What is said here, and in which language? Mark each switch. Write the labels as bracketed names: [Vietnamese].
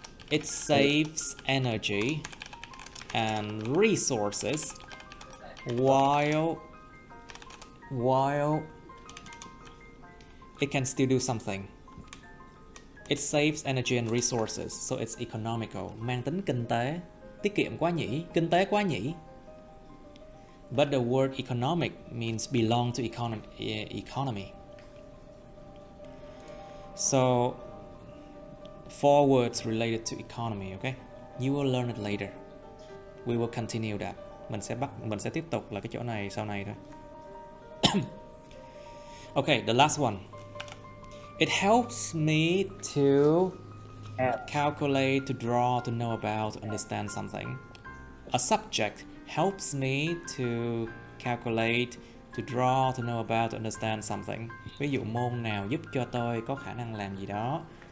[English] It saves energy and resources while it can still do something. It saves energy and resources, so it's economical. [Vietnamese] Mang tính kinh tế, tiết kiệm quá nhỉ, kinh tế quá nhỉ. [English] But the word economic means belong to economy. So, 4 words related to economy, okay? You will learn it later. We will continue that. [Vietnamese] Mình sẽ tiếp tục là cái chỗ này sau này thôi. [English] Okay, the last one. It helps me to calculate, to draw, to know about, to understand something. A subject helps me to calculate, to draw, to know about, to understand something. [Vietnamese] Ví dụ môn nào giúp cho tôi có khả năng làm gì đó.